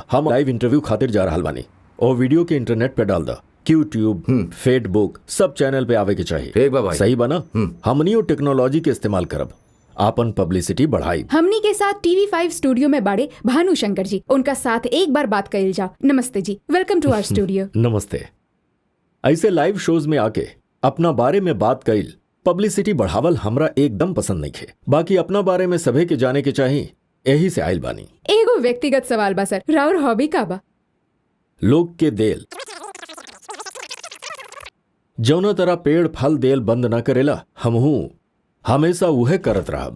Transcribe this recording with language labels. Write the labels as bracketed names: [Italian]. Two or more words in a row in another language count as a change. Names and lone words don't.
[Bhojpuri] हम लाइव इंटरव्यू खातिर जा रहल बानी और वीडियो के इंटरनेट पे डाल दा, यूट्यूब, फेसबुक सब चैनल पे आवे के चाहिए। ठीक बा भाई। सही बना? हमनी टेक्नोलॉजी के इस्तेमाल करब, आपन पब्लिसिटी बढ़ाई। हमनी के साथ TV5 स्टूडियो में बाड़े भानु शंकर जी, उनका साथ एक बार बात कइल जा। नमस्ते जी, [English] welcome to our studio. [Bhojpuri] नमस्ते। ऐसे लाइव शोज में आके अपना बारे में बात कइल, पब्लिसिटी बढ़ावल हमरा एकदम पसंद नहीं है। बाकी अपना बारे में सभे के जाने के चाहिए, यही से आइल बानी। एगो व्यक्तिगत सवाल बा सर, राउर हॉबी का बा? लोग के देल जौना तरह पेड़ फल देल बंद ना करेला, हमहू हमेशा उहे करत रहब।